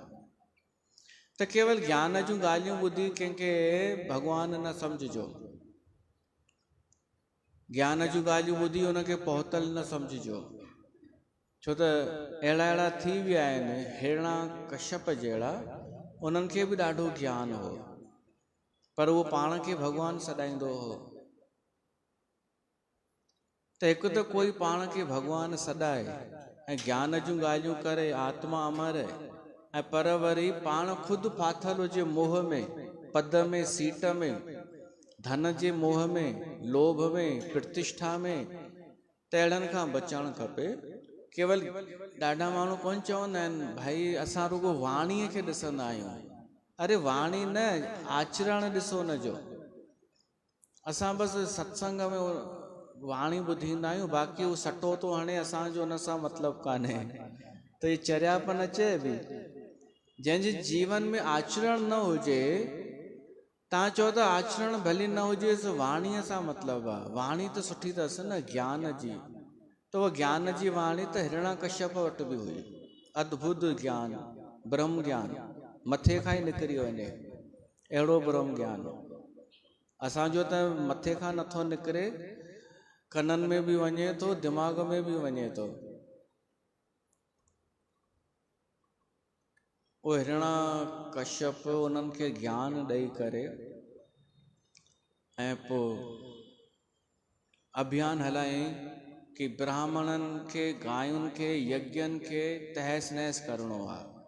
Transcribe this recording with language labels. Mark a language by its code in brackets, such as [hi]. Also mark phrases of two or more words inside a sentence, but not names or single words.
[sd] त केवल ज्ञान जूं ॻाल्हियूं ॿुधी कंहिंखे भॻवान न सम्झिजो, ज्ञान जूं ॻाल्हियूं ॿुधी हुनखे पहुतल न सम्झिजो, छो त अहिड़ा थी विया आहिनि हिरणाकश्यप जहिड़ा, उन्हनि खे बि ॾाढो ज्ञान हो पर उहो पाण खे भॻवानु सॾाईंदो हो। त हिकु त कोई पाण खे भॻवानु सॾाए ऐं ज्ञान जूं ॻाल्हियूं करे, आत्मा अमर ऐं पर वरी पाण ख़ुदि फाथल हुजे मोह में, पद में, सीट में, धन जे मोह में, लोभ में, प्रतिष्ठा में, त अहिड़नि खां बचणु खपे। केवल ॾाढा माण्हू कोन चवंदा आहिनि भाई असां रुगो वाणीअ खे ॾिसंदा आहियूं, अरे वाणी न, आचरण ॾिसो हुनजो। असां बसि सत्संग में वाणी ॿुधींदा आहियूं, बाक़ी उहो सटो थो हणे, असांजो हुन सां मतिलबु कान्हे। त इहे चरियापन चइबी, जंहिंजे जीवन में आचरण न हुजे, तव्हां चओ त आचरण भली न हुजेसि, वाणीअ सां मतिलबु आहे। वाणी त सुठी अथसि न ज्ञान जी, त उहा ज्ञान जी वाणी त हिरणाकश्यप वटि बि हुई, अद्भुत ज्ञान, ब्रह्म ज्ञान, मथे खां ई निकिरी वञे अहिड़ो ब्रह्म ज्ञान। असांजो त मथे खां नथो निकिरे, कननि में बि वञे थो, दिमाग़ में बि वञे थो। उहो हिरणाकश्यप उन्हनि खे ज्ञान ॾेई करे ऐं पोइ अभियान हलायईं कि ब्राह्मणनि खे, गायुनि खे, यज्ञनि खे तहस नहस करिणो आहे।